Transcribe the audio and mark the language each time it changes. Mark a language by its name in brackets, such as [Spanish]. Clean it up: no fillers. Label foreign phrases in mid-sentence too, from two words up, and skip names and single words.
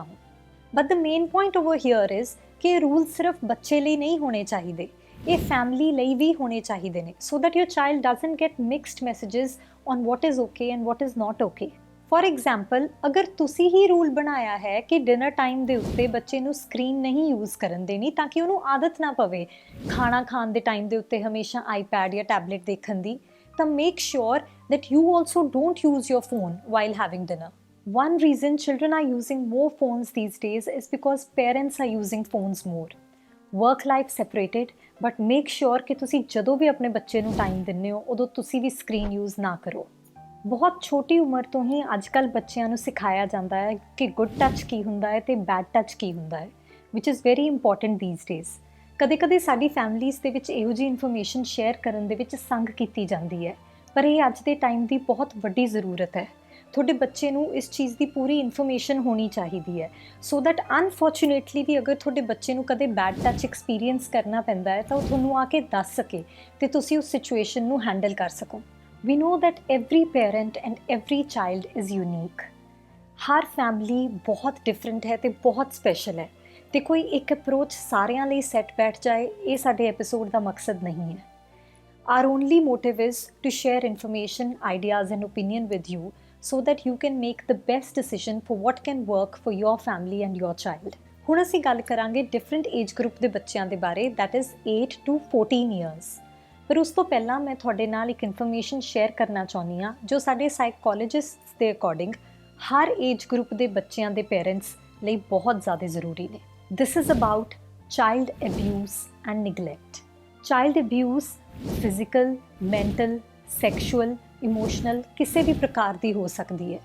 [English] But the main point over here is [Punjabi] ਕਿ ਇਹ ਰੂਲ ਸਿਰਫ ਬੱਚੇ ਲਈ ਨਹੀਂ ਹੋਣੇ ਚਾਹੀਦੇ, ਇਹ ਫੈਮਿਲੀ ਲਈ ਵੀ ਹੋਣੇ ਚਾਹੀਦੇ ਨੇ, [English] so that your child doesn't get mixed messages on what is okay and what is not okay. For example, [Punjabi] ਅਗਰ ਤੁਸੀਂ ਹੀ ਰੂਲ ਬਣਾਇਆ ਹੈ ਕਿ [English] dinner time [Punjabi] ਦੇ ਉੱਤੇ ਬੱਚੇ ਨੂੰ ਸਕਰੀਨ ਨਹੀਂ ਯੂਜ਼ ਕਰਨ ਦੇਣੀ ਤਾਂ ਕਿ ਉਹਨੂੰ ਆਦਤ ਨਾ ਪਵੇ ਖਾਣਾ ਖਾਣ ਦੇ ਟਾਈਮ ਦੇ ਉੱਤੇ ਹਮੇਸ਼ਾ ਆਈਪੈਡ ਜਾਂ ਟੈਬਲੇਟ ਦੇਖਣ ਦੀ, ਤਾਂ [English] make sure that you also don't use your phone while having dinner. One reason children are using more phones these days is because parents are using phones more. Work life separated, but make sure [Punjabi] ਕਿ ਤੁਸੀਂ ਜਦੋਂ ਵੀ ਆਪਣੇ ਬੱਚੇ ਨੂੰ ਟਾਈਮ ਦਿੰਦੇ ਹੋ ਉਦੋਂ ਤੁਸੀਂ ਵੀ [English] screen use [Punjabi] ਨਾ ਕਰੋ. ਬਹੁਤ ਛੋਟੀ ਉਮਰ ਤੋਂ ਹੀ ਅੱਜ ਕੱਲ੍ਹ ਬੱਚਿਆਂ ਨੂੰ ਸਿਖਾਇਆ ਜਾਂਦਾ ਹੈ ਕਿ [English] good touch [Punjabi] ਕੀ ਹੁੰਦਾ ਹੈ ਅਤੇ [English] bad touch [Punjabi] ਕੀ ਹੁੰਦਾ ਹੈ, [English] which is very important these days. [Punjabi] ਕਦੇ ਸਾਡੀ ਫੈਮਲੀਜ਼ ਦੇ ਵਿੱਚ ਇਹੋ ਜਿਹੀ [English] information share [Punjabi] ਕਰਨ ਦੇ ਵਿੱਚ ਸੰਗ ਕੀਤੀ ਜਾਂਦੀ ਹੈ, ਪਰ ਇਹ ਅੱਜ ਦੇ ਟਾਈਮ ਦੀ ਬਹੁਤ ਵੱਡੀ ਜ਼ਰੂਰਤ ਹੈ. ਤੁਹਾਡੇ ਬੱਚੇ ਨੂੰ ਇਸ ਚੀਜ਼ ਦੀ ਪੂਰੀ ਇਨਫੋਰਮੇਸ਼ਨ ਹੋਣੀ ਚਾਹੀਦੀ ਹੈ, [English] so that unfortunately [Punjabi] ਵੀ ਅਗਰ ਤੁਹਾਡੇ ਬੱਚੇ ਨੂੰ ਕਦੇ [English] bad touch experience [Punjabi] ਕਰਨਾ ਪੈਂਦਾ ਹੈ ਤਾਂ ਉਹ ਤੁਹਾਨੂੰ ਆ ਕੇ ਦੱਸ ਸਕੇ ਅਤੇ ਤੁਸੀਂ ਉਸ ਸਿਚੁਏਸ਼ਨ ਨੂੰ ਹੈਂਡਲ ਕਰ ਸਕੋ. [English] We know that every parent and every child is unique. [Hindi] हर फैमिली बहुत डिफरेंट है [Punjabi] ਤੇ ਬਹੁਤ ਸਪੈਸ਼ਲ ਹੈ ਤੇ ਕੋਈ ਇੱਕ ਅਪਰੋਚ ਸਾਰਿਆਂ ਲਈ ਸੈੱਟ ਬੈਠ ਜਾਏ ਇਹ ਸਾਡੇ ਐਪੀਸੋਡ ਦਾ ਮਕਸਦ ਨਹੀਂ ਹੈ. [English] Our only motive is to share information, ideas and opinion with you so that you can make the best decision for what can work for your family and your child. [Punjabi] ਹੁਣ ਅਸੀਂ ਗੱਲ ਕਰਾਂਗੇ [English] different age group [Punjabi] ਦੇ ਬੱਚਿਆਂ ਦੇ ਬਾਰੇ, [English] that is 8 to 14 years. [Punjabi] ਪਰ ਉਸ ਤੋਂ ਪਹਿਲਾਂ ਮੈਂ ਤੁਹਾਡੇ ਨਾਲ ਇੱਕ [English] information share [Punjabi] ਕਰਨਾ ਚਾਹੁੰਦੀ ਹਾਂ ਜੋ ਸਾਡੇ ਸਾਈਕੋਲੋਜਿਸਟਸ ਦੇ ਅਕੋਰਡਿੰਗ ਹਰ [English] age group [Punjabi] ਦੇ ਬੱਚਿਆਂ ਦੇ ਪੇਰੈਂਟਸ ਲਈ ਬਹੁਤ ਜ਼ਿਆਦਾ ਜ਼ਰੂਰੀ ਨੇ. [English] This is about child abuse and neglect. child abuse physical, mental, sexual, emotional [Punjabi] ਕਿਸੇ ਵੀ ਪ੍ਰਕਾਰ ਦੀ ਹੋ ਸਕਦੀ ਹੈ.